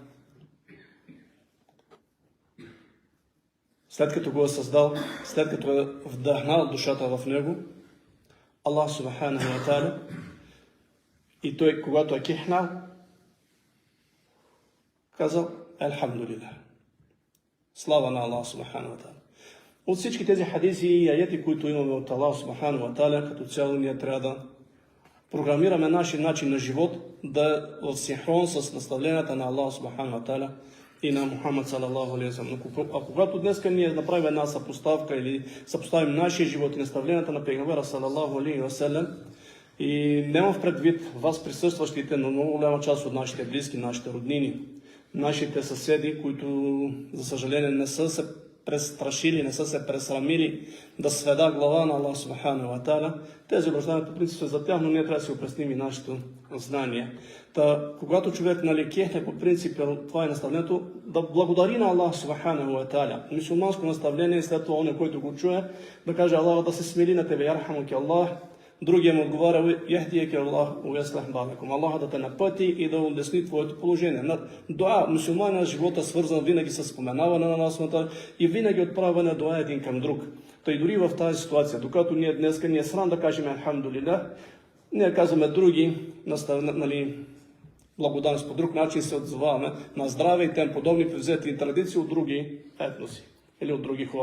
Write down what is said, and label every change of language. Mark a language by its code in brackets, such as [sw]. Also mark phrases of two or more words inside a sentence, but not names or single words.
[bg] След като го е създал, след като е вдъхнал душата в него, [ar] الله سبحانه وتعالى, [bg] и той, когато е кихнал, казал: "Елхамдулилlah." Слава на Аллах [ar] سبحانه وتعالى. [bg] От всички тези хадиси и аяти, които имаме от Аллах [ar] سبحانه وتعالى, [bg] като цяло ние трябва да програмираме нашия начин на живот да е в синхрон с наставленията на Аллах [ar] سبحانه وتعالى [bg] и на Мухаммад [ar] صلى الله عليه وسلم. [bg] А когато днес ние направим една съпоставка или съпоставим нашия живот и наставленията на пейгамбера [ar] صلى الله عليه وسلم, [bg] и нямам в предвид вас присъстващите, но много голяма част от нашите близки, нашите роднини, нашите съседи, които, за съжаление, не са се престрашили, не са се пресрамили да сведа глава на Аллах [ar] سبحانه وتعالى. [bg] Тези обращания по принцип са за тях, но ние трябва да си опресним и нашето знание. Когато човек кехне по принцип, това е наставлението, да благодари на Аллах [ar] سبحانه وتعالى. [bg] Мюсюлманско наставление и след това он, който го чуе, да каже Аллах да се смили на тебе, [ar] يرحمك الله. [bg] Другия му отговаря, [ar] يهديك الله ويصلح بالكم. [bg] Аллах да те напъти и да улесни твоето положение. Дуа, мусулманина живота е свързан винаги с споменаване на Аллах и винаги отправяне дуа един към друг. Той дори в тази ситуация, докато ние днеска ни е срам да кажем Алхамдулилlah, ние казваме други, благодарност по друг начин се отзоваваме на здраве и тем подобни превзети традиции от други етноси или от други хора.